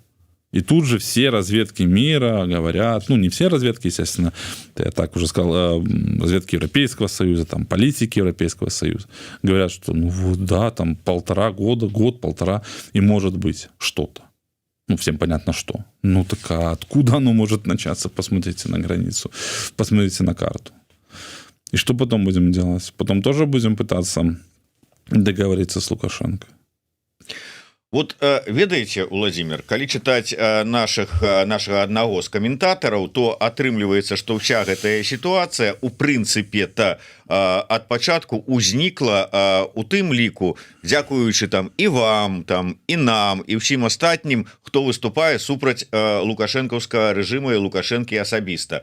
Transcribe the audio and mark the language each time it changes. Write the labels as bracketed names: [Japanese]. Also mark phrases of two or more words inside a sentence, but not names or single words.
[Russian] И тут же все разведки мира говорят, ну, не все разведки, естественно, я так уже сказал, разведки Европейского Союза, там, политики Европейского Союза, говорят, что, ну, вот, да, там, 1,5 года, год-полтора, и может быть что-то. Ну, всем понятно, что. Ну, так а откуда оно может начаться? Посмотрите на границу, посмотрите на карту. И что потом будем делать? Потом тоже будем пытаться договориться с Лукашенко. [Belarusian] Вот ведаеце, Владимир, калі чытаць нашага аднаго з каментатараў, то атрымліваецца, што ўся гэтая сітуацыя у прынцыпе ад пачатку ўзнікла у тым ліку, дзякуючы там і вам, там і нам, і ўсім астатнім, хто выступае супраць лукашэнкаўскага рэжыму і Лукашэнкі асабіста.